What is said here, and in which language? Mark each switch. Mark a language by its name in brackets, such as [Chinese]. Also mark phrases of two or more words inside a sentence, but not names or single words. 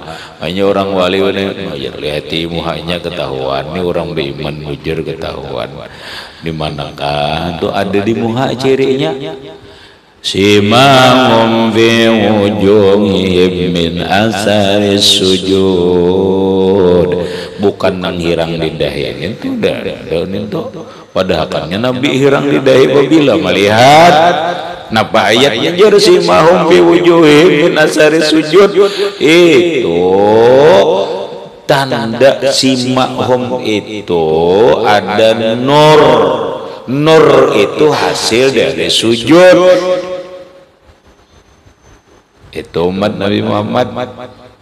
[Banjar] Hanya orang wali lihati muhanya ketahuan. Ini orang beriman bujur ketahuan. Di manakah itu ada di muha cirinya? [Arabic] سيماهم في وجوههم من أثر السجود. [Banjar] Bukan nang hirang di dahi itu itu. Padahal kannya Nabi hirang di dahi apabila melihat napa ayatnya jar [Arabic] سيماهم في وجوههم من أثر السجود. [Banjar] Itu tanda simahum itu ada nur. Nur itu hasil dari sujud. Itu umat Nabi Muhammad.